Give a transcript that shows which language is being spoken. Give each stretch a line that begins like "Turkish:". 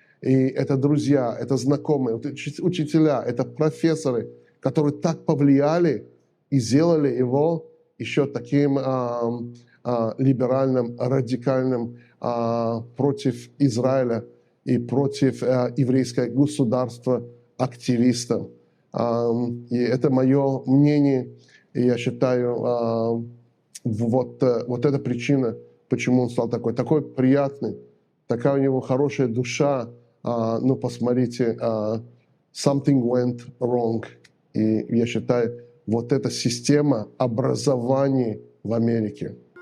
Russian: И это друзья, это знакомые, учителя, это профессоры, которые так повлияли и сделали его еще таким либеральным, радикальным против Израиля и против еврейского государства активистом. И это мое мнение, и я считаю, вот эта причина, почему он стал такой приятный, такая у него хорошая душа. Ну, посмотрите,
English: something went wrong.
Russian: И я считаю, вот эта система образования в Америке,